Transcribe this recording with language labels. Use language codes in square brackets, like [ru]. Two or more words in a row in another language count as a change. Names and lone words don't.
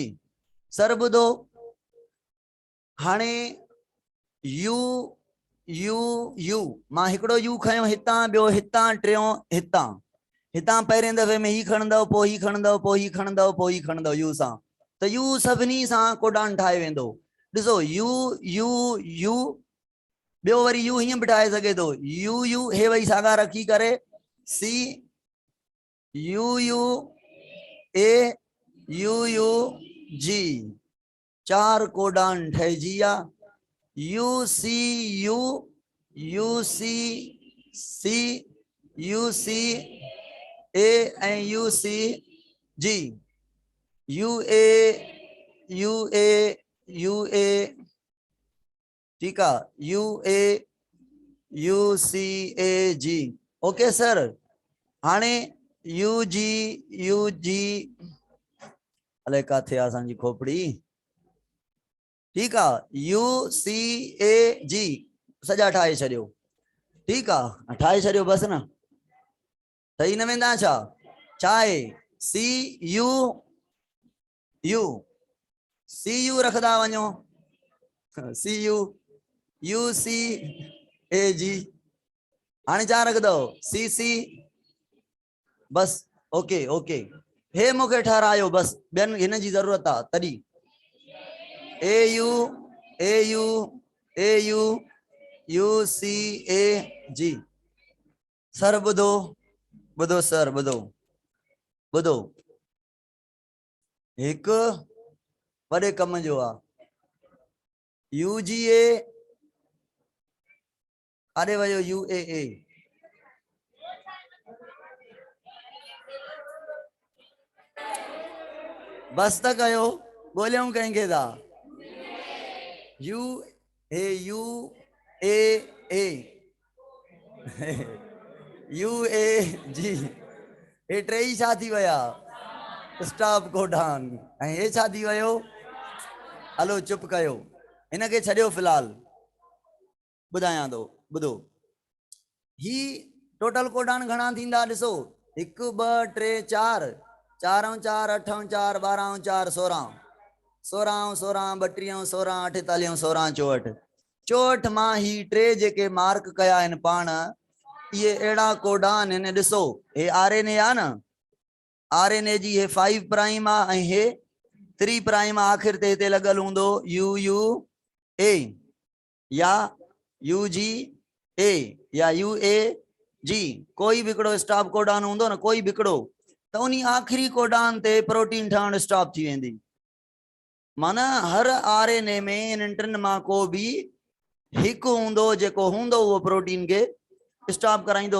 [sd] सर ॿुधो, हाणे यू यू यू मां हिकिड़ो यू खयो हितां, ॿियो हितां, टियों हितां। हितां पहिरें दफ़े में ही खणंदव, पोइ ही खणंदव, पोइ ही खणंदव, पोइ ही खणंदव यू सां, त यू सभिनी सां कोडान ठाहे वेंदो। ॾिसो यू यू यू, ॿियो वरी यू हीअं बि ठाहे सघे थो, यू यू हे वही साॻा रखी करे सी यू यू ए यू यू जी, 4 कोडान ठहिजी विया। यू सी यू यू सी सी यू सी ए ऐं यू सी जी, यू ए यू ए यू ए, [hi] ठीक है, [sd] यू ए यू सी ए जी। [en] okay sir. [sd] हाणे यू जी अले काथे आहे असांजी खोपड़ी, [hi] ठीक है, [sd] यू सी ए जी सजा ठाहे छॾियो, [hi] ठीक है, [sd] ठाहे छॾियो बस न, सही न वेंदा छा? चाहे सी यू यू सी यू रखदा वञो, सी यू यू सी ए जी, हाणे छा रखदव? सी सी, बस। [en] okay okay, [sd] हे मूंखे ठहरायो बस, ॿियनि हिन जी ज़रूरत आहे तॾहिं। ए यू ए यू ए यू यू सी ए जी। सर ॿुधो ॿुधो सर ॿुधो ॿुधो, हिकु वॾे कम जो आहे, यू जी ए, काॾे वियो यू ए ए? बस त कयो, ॻोल्हियूं कंहिंखे था। यू ए यू ए ए यू ए जी, हे टे ई छा थी विया? [en] stop codon. [sd] ऐं हे छा थी वियो? हलो चुप कयो, हिनखे छॾियो फ़िलहाल, ॿुधायां थो ॿुधो। ही टोटल कोडान घणा थींदा ॾिसो, 1 2 3 4, 4 4 8 4 12 4 16, 16 16 32 16 48 16 64, 64 मां ही टे जेके मार्क कया आहिनि पाण, ये एड़ा कोडान आहिनि। ॾिसो हे RNA आहे न, RNA जी हे 5 प्राइम आहे ऐं हे 3 प्राइम आखिर ते हिते लॻल हूंदो यू यू ए या यू जी ए या यू ए जी, कोई भी हिकिड़ो [en] stop codon [sd] हूंदो न, कोई भी हिकिड़ो, त उन आखिरी कोडान ते प्रोटीन ठहण स्टॉप थी वेंदी। माना हर RNA में इन टिनि मां को भी हिकु हूंदो जेको हूंदो उहो प्रोटीन के स्टॉप कराइंदो।